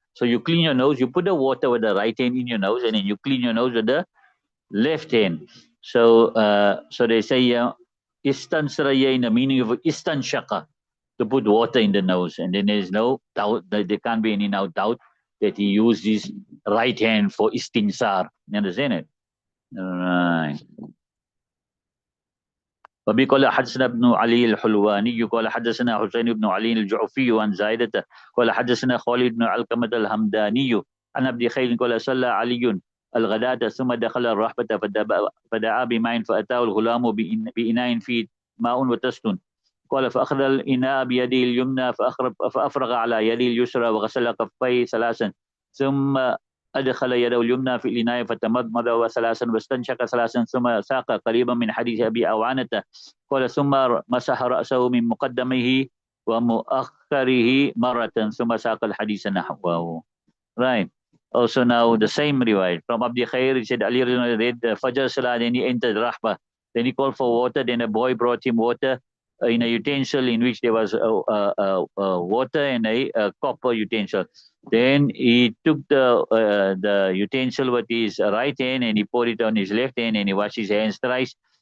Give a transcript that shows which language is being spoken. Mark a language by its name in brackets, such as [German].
[English] So you clean your nose, you put the water with the right hand in your nose, and then you clean your nose with the left hand. So they say istansraya in the meaning of istanshaka, to put water in the nose. And then there's no doubt, that there can't be any now doubt that he used his right hand for istinsar. You understand it? Right. [Arabic] وبي قال حدثنا ابن علي الحلواني قال حدثنا حسين بن علي الجعفي عن زايدة قال حدثنا خالد بن علقمة الهمداني عن عبد خير قال صلى علي الغداة ثم دخل الرحبة فدعا بماء فأتاه الغلام بإناء فيه ماء وتست. قال فأخذ الإناء بيده اليمنى فأفرغ على يده اليسرى وغسل كفيه 3 ثم أدخل يده اليمنى في الإناء فتمضمض 3 واستنشق 3 ثم ساق قريبا من حديث أبي أوانة قال ثم مسح رأسه من مقدمه ومؤخره مرة ثم ساق الحديث نحوه. [English] Right. Also now the same riwayat from Abdi Khair, he said Ali read the Fajr Salah, then he entered Rahba. Then he called for water, then a boy brought him water in a utensil in which there was water and a copper utensil. Then he took the utensil with his right hand and he poured it on his left hand and he washed his hands thrice.